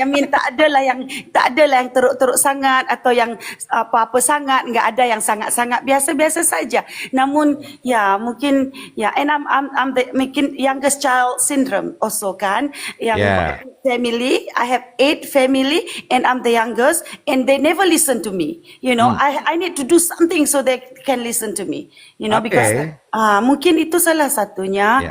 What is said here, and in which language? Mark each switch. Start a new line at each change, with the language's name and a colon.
English: I mean,
Malay: tak adalah yang teruk-teruk sangat atau yang apa-apa sangat.
Indonesian: Enggak ada yang sangat-sangat biasa-biasa saja. Namun, ya mungkin
English: and I'm the
Indonesian: mungkin
English: youngest child syndrome also
Indonesian: kan.
English: Yang family, I have 8 family and I'm the youngest and they never listen to me. I need to do something so they can listen to me.
Indonesian: Because mungkin itu salah satunya.